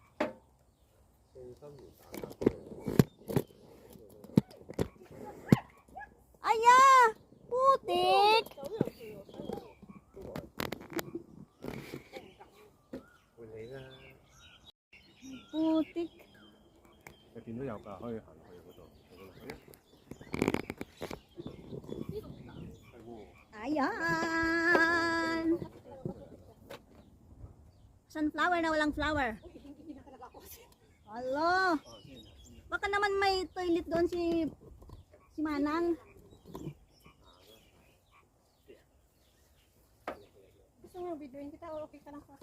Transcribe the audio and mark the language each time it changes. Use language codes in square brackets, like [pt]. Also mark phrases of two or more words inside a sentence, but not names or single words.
[tl] Aya! Putik! Putik. [yue] 你見到有㗎，可以行落去嗰度，嗰度係啊，係喎。 [tl] Ayan! Sunflower na walang flower. Hello! Baka naman may toilet doon si Manang. Gusto mo videoin kita o okay ka lang sa akin?